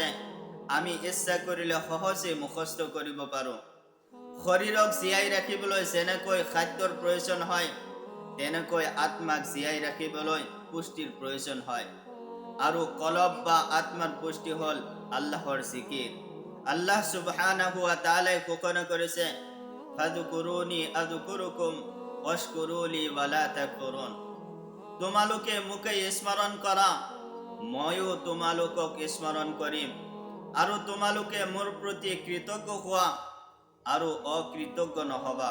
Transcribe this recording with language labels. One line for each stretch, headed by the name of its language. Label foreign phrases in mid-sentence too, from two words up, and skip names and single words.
Assamese: আমি ইচ্ছা কৰিলে সহজে মুখস্থ কৰিব পাৰোঁ। শৰীৰক জীয়াই ৰাখিবলৈ যেনেকৈ খাদ্যৰ প্ৰয়োজন হয়, তেনেকৈ আত্মাক জীয়াই ৰাখিবলৈ পুষ্টিৰ প্ৰয়োজন হয়। আৰু কলব বা আত্মাৰ পুষ্টি হ'ল আল্লাহৰ জিকিৰ।
Arabic: الله سبحانه وتعالى
Assamese: ঘোষণা কৰিছে,
Arabic: فاذكروني أذكركم واشكروا لي ولا تكفرون.
Assamese: তোমালোকে মোকে স্মৰণ কৰা, ময়ো তোমালোকক স্মৰণ কৰিম, আৰু তোমালোকে মোৰ প্ৰতি কৃতজ্ঞ হোৱা আৰু অকৃতজ্ঞ নহবা।